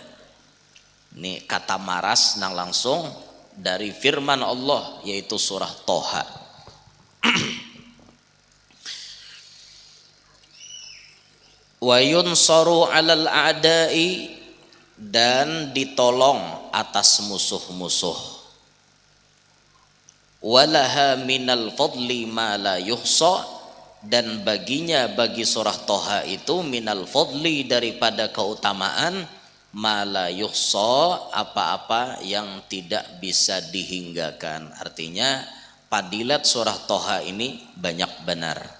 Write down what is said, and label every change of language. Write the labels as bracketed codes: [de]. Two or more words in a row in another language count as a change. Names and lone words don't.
[bjn] Ini kata maras nang langsung dari firman Allah yaitu surah Toha. [ar] Wa yunsaru 'alal a'da'i, [bjn] dan ditolong atas musuh-musuh. [ar] Walaha minal fadli ma la yuhsa, [bjn] dan baginya, bagi surah Toha itu, [ar] minal fadli, [bjn] daripada keutamaan, [ar] ma la yuhsa, [bjn] apa-apa yang tidak bisa dihinggakan. Artinya fadilat surah Toha ini banyak benar.